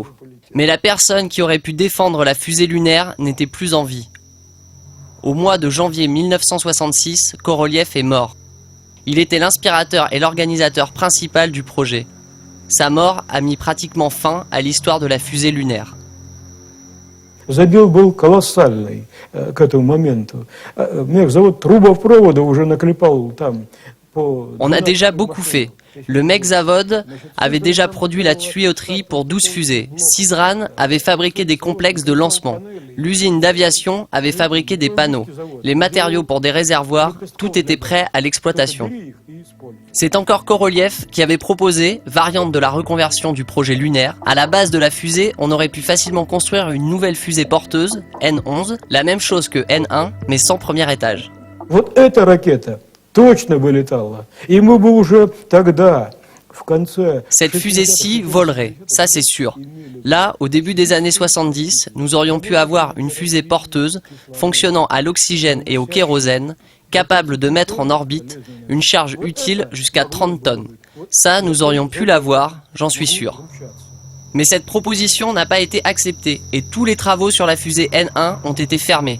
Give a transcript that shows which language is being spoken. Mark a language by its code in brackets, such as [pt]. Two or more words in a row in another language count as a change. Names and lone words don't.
[fr] Mais la personne qui aurait pu défendre la fusée lunaire n'était plus en vie. Au mois de janvier 1966, Korolev est mort. Il était l'inspirateur et l'organisateur principal du projet. Sa mort a mis pratiquement fin à l'histoire de la fusée lunaire. [ru] Забег был колоссальный к этому моменту. Мне завод трубопровода уже наклепал там. [fr] On a déjà beaucoup fait. Le Mekzavod avait déjà produit la tuyauterie pour 12 fusées. Sisran avait fabriqué des complexes de lancement. L'usine d'aviation avait fabriqué des panneaux. Les matériaux pour des réservoirs, tout était prêt à l'exploitation. C'est encore Korolev qui avait proposé, variante de la reconversion du projet lunaire. À la base de la fusée, on aurait pu facilement construire une nouvelle fusée porteuse, N11, la même chose que N1, mais sans premier étage. [ru] Вот эта ракета точно бы летала. И мы бы уже тогда, в конце... [fr] Cette fusée-ci volerait, ça c'est sûr. Là, au début des années 70, nous aurions pu avoir une fusée porteuse fonctionnant à l'oxygène et au kérosène, capable de mettre en orbite une charge utile jusqu'à 30 tonnes. Ça, nous aurions pu l'avoir, j'en suis sûr. Mais cette proposition n'a pas été acceptée et tous les travaux sur la fusée N1 ont été fermés.